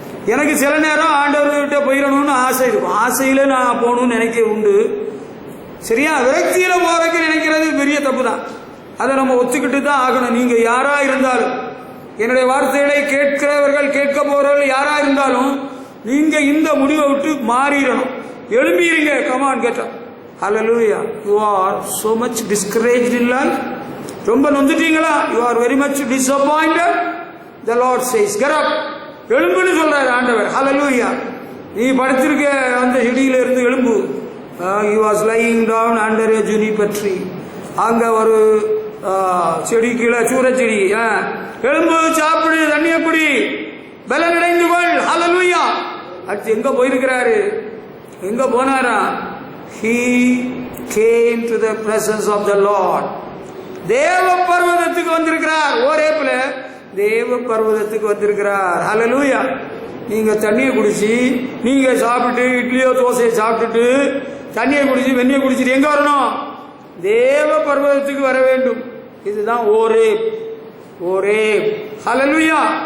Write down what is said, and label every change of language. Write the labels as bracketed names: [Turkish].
[Tamil] எனக்கு சில நேரம் ஆண்டவர்கிட்ட போயிடணும்னு ஆசை இருக்கும். ஆசையில நான் போகணும்னு நினைக்க உண்டு. சரியா? விரக்தியில போறதுக்கு நினைக்கிறது பெரிய தப்பு தான். அதை நம்ம ஒத்துக்கிட்டு தான் ஆகணும். நீங்க யாரா இருந்தாலும், என்னுடைய வார்த்தைகளை கேட்கிறவர்கள், கேட்க போறவர்கள் யாரா இருந்தாலும், நீங்க இந்த முடிவை விட்டு மாறிடணும். எழும்பிடுங்க. கமான் கேட்டா ஹல்லேலூயா. You are [English] so much discouraged in life. [Tamil] ரொம்ப நொந்துட்டீங்களா? You are very much [English] disappointed. The Lord says get up. [Tamil] எழும்புன்னு சொல்றாரு ஆண்டவர். ஹல்லேலூயா. நீ படுத்திருக்க அந்த செடியில இருந்து எழும்பு. [English] He was lying down under a juniper tree. [Tamil] அங்க ஒரு செடி கீழே சூரச்செடி. எழும்பு, சாப்பிடு, தண்ணிய குடி, பலனடைந்து கொள். ஹல்லேலூயா. அடுத்து எங்க போயிருக்கிறாரு? எங்க போனாரா? [English] He came to the presence of the Lord. [Tamil] தேவ பர்வதத்துக்கு வந்திருக்கிறார். ஓரேப்புல தேவ பர்வதத்துக்கு வந்திருக்கிறார். ஹல்லேலூயா. நீங்க தண்ணியை குடிச்சு, நீங்க சாப்பிட்டு, இட்லியோ தோசையை சாப்பிட்டுட்டு தண்ணியை குடிச்சு வெந்நியை குடிச்சிட்டு எங்க வரணும்? தேவ பர்வதத்துக்கு வர வேண்டும். இதுதான் ஓரேப். ஓரேப். ஹல்லேலூயா.